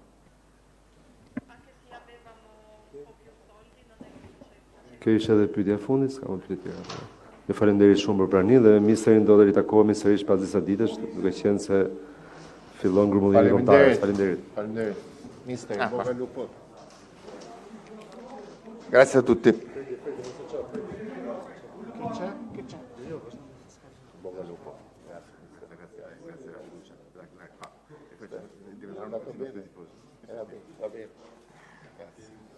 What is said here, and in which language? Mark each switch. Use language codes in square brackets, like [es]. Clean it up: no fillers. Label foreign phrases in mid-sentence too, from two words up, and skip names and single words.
[sq] Kjo ishte edhe pyetja e fundit, s'ka më pyetje tjera. Ju falenderoj shumë për praninë dhe ministrin do të ritakohemi sërish pas disa ditësh, duke qenë se fillon grumullimi kombëtar. Faleminderit. Faleminderit. [it] Mister, bocca al lupo. Grazie a tutti. Bocca al lupo. Va bene.